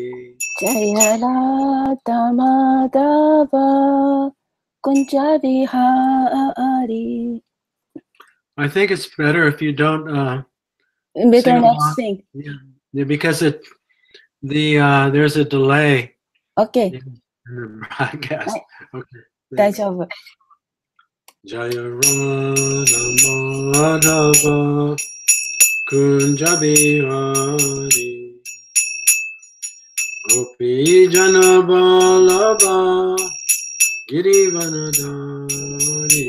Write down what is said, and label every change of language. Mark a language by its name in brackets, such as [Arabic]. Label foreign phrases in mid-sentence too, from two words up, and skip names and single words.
[Sanskrit] Jaya Radha Madhava Kunja Bihari. [English] I think it's better if you don't Better sing not along. sing. Yeah, because there's a delay Okay. in the broadcast. Okay. 大丈夫。 [Sanskrit] Jaya Radha Madhava Kunja Bihari. Gopi Jana Vallabha Girivanadari.